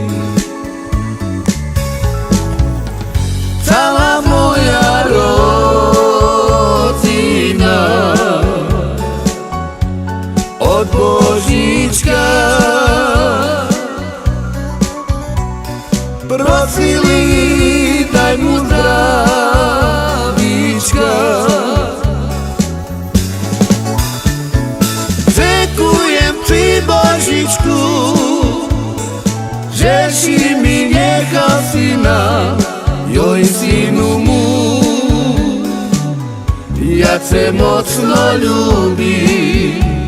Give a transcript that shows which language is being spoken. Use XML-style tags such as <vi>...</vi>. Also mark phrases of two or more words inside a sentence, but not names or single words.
<pl>Cała moja rodzina</pl> <sk>od Božička prosili, daj mu zdravička.</sk> <pl>Dziękuję Ci,</pl> <sk>Božičku, že si mi nechal syna. Joj, synu mój, ja Cię mocno ľúbim.</sk>